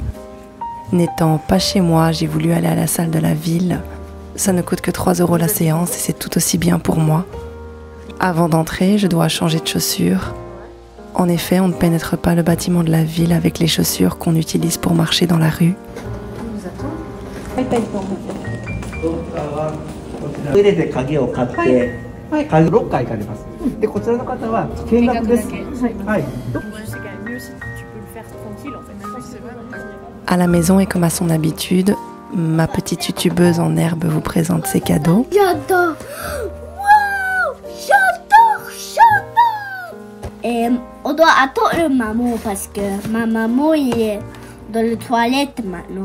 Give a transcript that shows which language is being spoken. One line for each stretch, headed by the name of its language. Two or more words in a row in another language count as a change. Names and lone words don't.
French: N'étant pas chez moi, j'ai voulu aller à la salle de la ville. Ça ne coûte que 3 € la séance et c'est tout aussi bien pour moi. Avant d'entrer, je dois changer de chaussures. En effet, on ne pénètre pas le bâtiment de la ville avec les chaussures qu'on utilise pour marcher dans la rue. On vous attend.
Japanese: トイレで鍵を買って、鍵ロッカー行かれます。でこちらの方は見学です。はい。
French: Donc je sais quand même mieux si tu peux le faire tranquille en fait. Maintenant c'est vrai. À la maison et comme à son habitude, ma petite youtubeuse en herbe vous présente ses cadeaux. J'adore. Wow, j'adore. On doit attendre maman parce que ma maman est dans les toilettes maintenant.